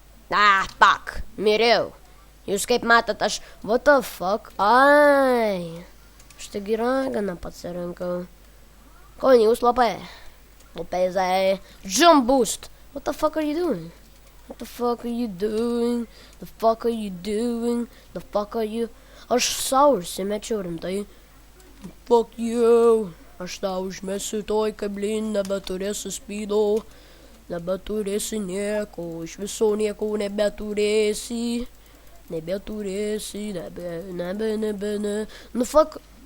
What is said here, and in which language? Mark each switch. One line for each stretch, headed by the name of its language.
Lithuanian: Fuck, miriau. Jūs kaip matot, aš,
English: what the fuck,
Lithuanian: ai. Aš taigi raganą pasirinkau. Ko jūs labai? Lopezai,
English: jump boost. What the fuck are you doing? What the fuck are you doing? The fuck are you doing? The fuck are you?
Lithuanian: Aš sau užsimečiau rimtai.
English: Fuck you.
Lithuanian: Aš tau užmesiu toj kablin, nebeturėsiu spydo. Nebeturėsi nieko, iš viso nieko nebeturėsi. Nebeturėsi, nebe. Nu fuck.